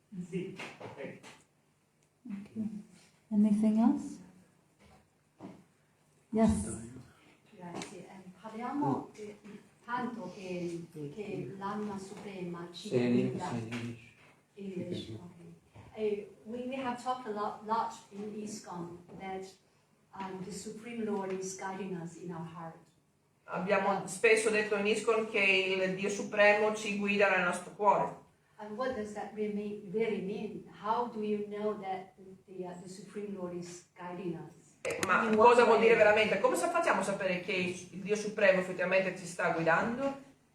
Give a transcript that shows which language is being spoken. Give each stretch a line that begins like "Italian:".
Italian: Sì. Right.
English: Okay. Anything else? Yes.
Italian: Grazie. Parliamo tanto che l'anima suprema ci guida.
English: English. Okay. We have talked a lot in ISKCON that the Supreme Lord is guiding us in our heart.
Italian: Abbiamo spesso detto in ISKCON che il Dio Supremo ci guida nel nostro cuore.
English: And what does that really mean? How do you know that the Supreme Lord is guiding us?
Italian: Ma cosa vuol dire veramente? Come facciamo a sapere che il Dio Supremo effettivamente ci sta guidando?